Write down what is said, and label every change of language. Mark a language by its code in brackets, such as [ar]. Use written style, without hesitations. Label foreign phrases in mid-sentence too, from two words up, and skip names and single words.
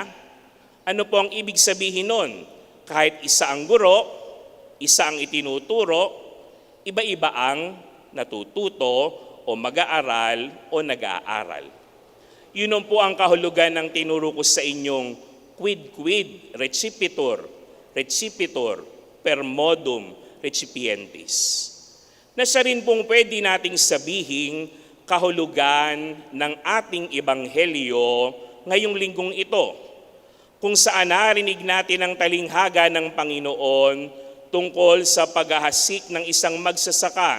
[tl] Ano po ang ibig sabihin nun? Kahit isa ang guro, isa ang itinuturo, iba-iba ang natututo o mag-aaral o nag-aaral. Yun po ang kahulugan ng tinuro ko sa inyong [la] quid quid recipitur, recipitur per modum recipientis. [tl] Na siya rin pong pwede nating sabihin kahulugan ng ating ebanghelyo ngayong linggong ito, kung saan narinig natin ang talinghaga ng Panginoon tungkol sa paghahasik ng isang magsasaka.